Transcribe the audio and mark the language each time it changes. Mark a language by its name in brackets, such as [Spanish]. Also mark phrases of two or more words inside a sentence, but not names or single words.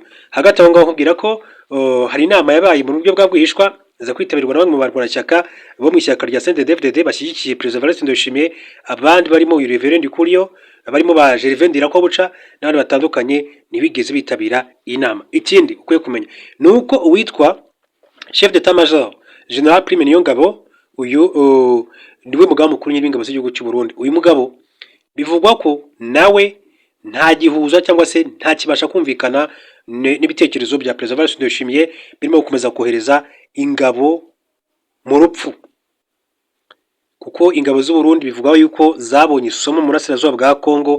[Kinyarwanda] Hagati aho ngaho nkubwira ko hari inama yabaye mu buryo bwa bwihishwa za kwitabirwa na bamwe mu barwanashyaka bo mu ishyaka rya CNDD-FDD bashyigikiye Perezida Evariste Ndayishimiye, abandi barimo uyu Reverien Ndikuriye, barimo ba Gervais Ndirakobuca n'abandi batandukanye ntibigeze bitabira iyi nama. Ikindi ukwiye kumenya ni uko uwitwa [French] Chef d'État-Major General [Kinyarwanda] Prime Niyongabo, uyu niwe mugaba mukuru w'ingabo z'igihugu cy'u Burundi. Uyu mugabo bivugwa ko nawe nta gihuza cyangwa se nta kibasha kumvikana n'ibitekerezo bya Perezida Evariste Ndayishimiye birimo gukomeza kohereza ingabo mu rupfu, kuko ingabo z'u Burundi bivugwa yuko zabonye isomo mu Burasirazuba bwa Congo.